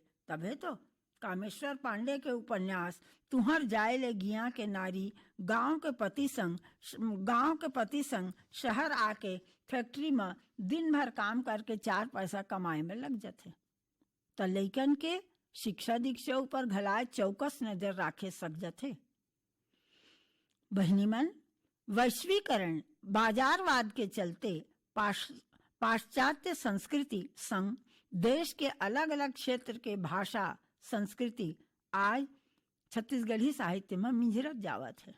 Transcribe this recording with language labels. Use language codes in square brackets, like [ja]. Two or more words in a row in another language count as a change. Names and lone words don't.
[hne] तबे तो कामेश्वर पांडे के उपन्यास तुहर जाए ले गिया के नारी गांव के पति संग शहर आके फैक्ट्री में दिन भर काम करके 4 पैसा कमाए में लग जाते। तो लइकन के शिक्षा दीक्षा ऊपर घलाए चौकस नजर राखे सक जाते। बहनी मन, वैश्वीकरण बाजारवाद के चलते पाश्चात्य संस्कृति संग देश के अलग अलग क्षेत्र के भाषा संस्कृति आज छत्तीसगढ़ी साहित्य में मिंजरत जावत है।